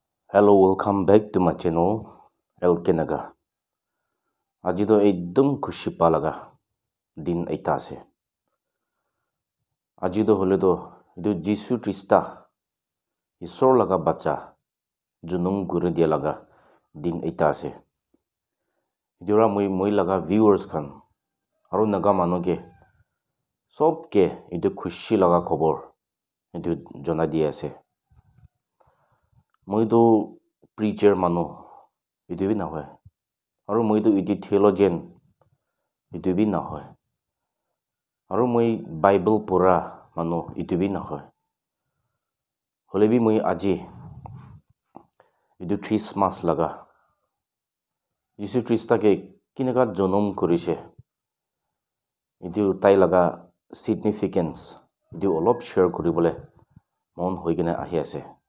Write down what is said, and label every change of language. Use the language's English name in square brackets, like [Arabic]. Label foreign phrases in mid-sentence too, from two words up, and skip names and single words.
[English] Hello, welcome back to my channel, Elkenaga. [Naga Pidgin] Ajido ekdom khushi palaga din aita ase. Ajido holedo idu Jisu Krista Isor laga bacha junum gure dia laga din aita ase. Idura moi laga viewers kan aru naga manoge sob ke idu khushi laga khobor idu jona dia ase. Moi do preacher mano idu bi na hoy. Aru moi do idu theologian idu bi na hoy. Aru moi Bible pura mano idu bi na hoy. Holebi moi aji idu Christmas laga Jisu Krista ke kinega jonom korise idu tai laga significance idu olop share koribole mon hoigena ahi ase.